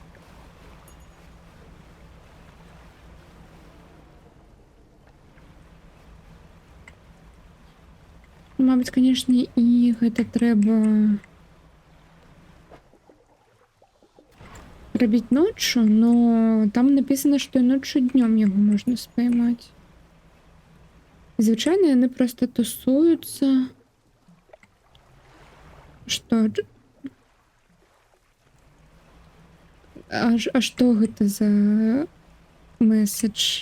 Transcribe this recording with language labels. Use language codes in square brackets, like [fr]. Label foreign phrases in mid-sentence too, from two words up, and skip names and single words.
[be] Мабыць, канешне, і гэта трэба рабіць ноччу, [ru] но там написано, [be] што і ноччу днём яго можна спаймаць. Звычайна яны проста тусуюцца. Што? А што гэта за месседж?